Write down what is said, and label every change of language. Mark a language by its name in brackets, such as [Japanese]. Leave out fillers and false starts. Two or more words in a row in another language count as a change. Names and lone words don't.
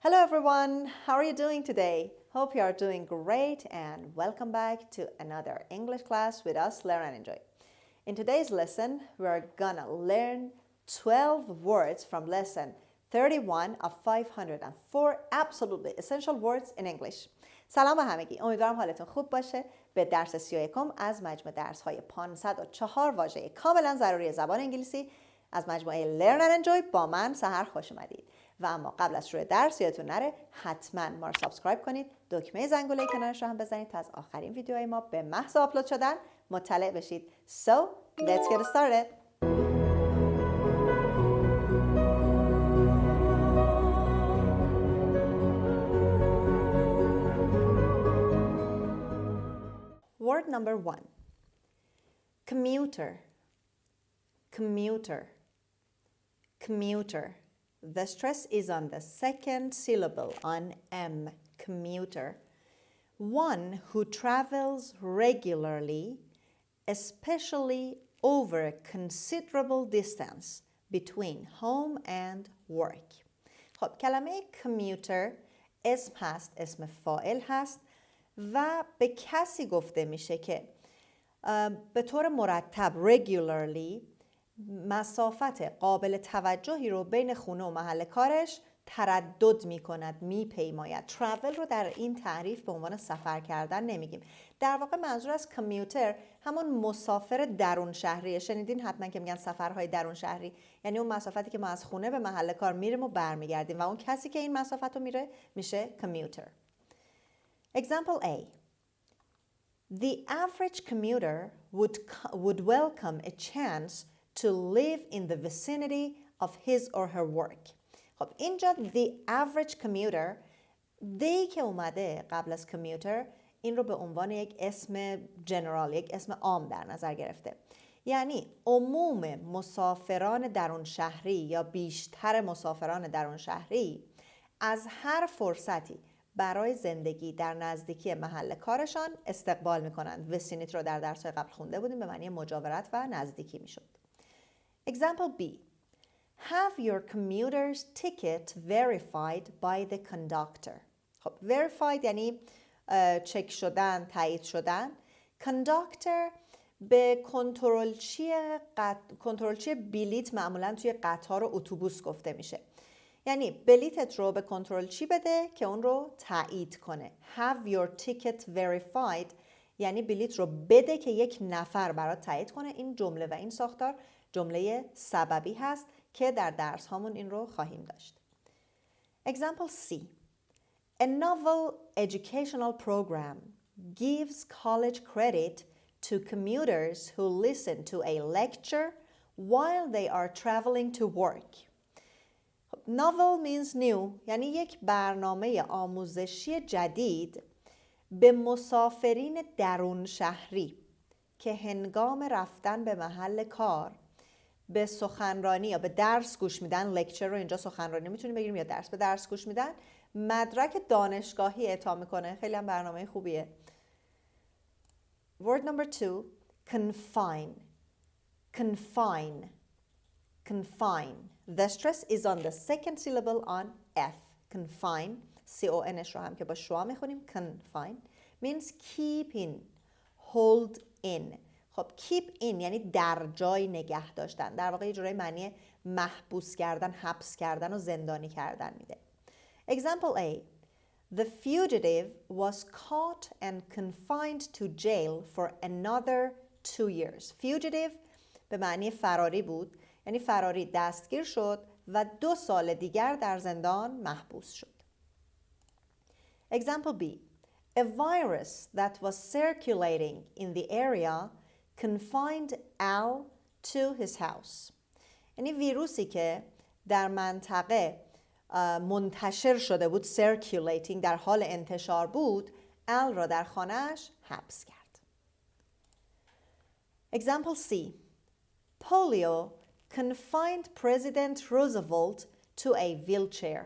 [English] everyone, how are you doing today? Hope you are doing great and welcome back to another English class with us, Learn and Enjoy. In today's lesson, we are gonna learn 12 words from lesson 31 of 504 absolutely essential words in English. [Persian] سلام به همگی. امیدوارم حالتون خوب باشه. به درس 31 از مجموع درس‌های 504 واژه کاملا ضروری زبان انگلیسی از مجموعه Learn and Enjoy با من سحر خوش اومدید. و اما قبل از شروع درس یادتون نره حتما ما رو سابسکرایب کنید، دکمه زنگوله کنارش رو هم بزنید تا از آخرین ویدیوهای ما به محض آپلود شدن مطلع بشید. [English] So, let's get started. Word number 1. Commuter. Commuter. Commuter. The stress is on the second syllable, on M, commuter. One who travels regularly, especially over a considerable distance between home and work. [Persian] خب کلمه commuter اسم هست، اسم فاعل هست و به کسی گفته میشه که به طور مرتب regularly مسافت قابل توجهی رو بین خونه و محل کارش تردد می کند، می پیماید. travel رو در این تعریف به عنوان سفر کردن نمیگیم. در واقع منظور از کامیوتر همون مسافر درون شهریه. شنیدین حتما که میگن سفرهای درون شهری، یعنی اون مسافتی که ما از خونه به محل کار میریم و برمیگردیم و اون کسی که این مسافت رو میره میشه کامیوتر. [English] Example A. The average commuter would welcome a chance to live in the vicinity of his or her work. [Persian] خب اینجا [English] the average commuter [Persian] دی که اومده قبل از commuter این رو به عنوان یک اسم جنرال، یک اسم عام در نظر گرفته. یعنی عموم مسافران درون شهری یا بیشتر مسافران درون شهری از هر فرصتی برای زندگی در نزدیکی محل کارشان استقبال میکنند. vicinity رو در درس‌های قبل خونده بودیم، به معنی مجاورت و نزدیکی میشد. [English] Example B. Have your commuter's ticket verified by the conductor. [Persian] خب verified یعنی چک شدن، تایید شدن. conductor به کنترلچی بلیت معمولا توی قطار و اتوبوس گفته میشه. یعنی بلیتت رو به کنترلچی بده که اون رو تایید کنه. [English] Have your ticket verified [Persian] یعنی بلیت رو بده که یک نفر برات تایید کنه. این جمله و این ساختار جمله سببی هست که در درس هامون این رو خواهیم داشت. [English] Example C. A novel educational program gives college credit to commuters who listen to a lecture while they are traveling to work. Novel means new [Persian] یعنی یک برنامه آموزشی جدید به مسافرین درون شهری که هنگام رفتن به محل کار به سخنرانی یا به درس گوش میدن. لکچر رو اینجا سخنرانی میتونیم بگیریم یا درس. به درس گوش میدن مدرک دانشگاهی اعطا میکنه. خیلی هم برنامه خوبیه. [English] Word number 2. Confine. Confine. Confine. The stress is on the second syllable on F. Confine. [Persian] C-O-N-ش رو هم که با شوا میخونیم. [English] Confine means keep in, hold in. [Persian] خب [English] keep in [Persian] یعنی در جای نگه داشتن. در واقع یه جورای معنی محبوس کردن، حبس کردن و زندانی کردن میده. [English] Example A. The fugitive was caught and confined to jail for another 2 years. [Persian] Fugitive به معنی فراری بود، یعنی فراری دستگیر شد و 2 سال دیگر در زندان محبوس شد. [English] Example B. A virus that was circulating in the area confined Al to his house. [Persian] یعنی ویروسی که در منطقه منتشر شده بود، circulating در حال انتشار بود، ال را در خانه‌اش حبس کرد. [English] Example C. Polio confined President Roosevelt to a wheelchair.